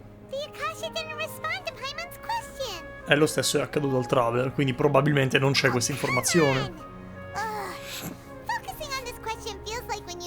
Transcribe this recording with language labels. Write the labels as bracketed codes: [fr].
[en] The Akasha didn't respond to Paimon's question. [it] Lo stesso è accaduto al Traveler, quindi probabilmente non c'è questa informazione. [en] Focusing on this question feels like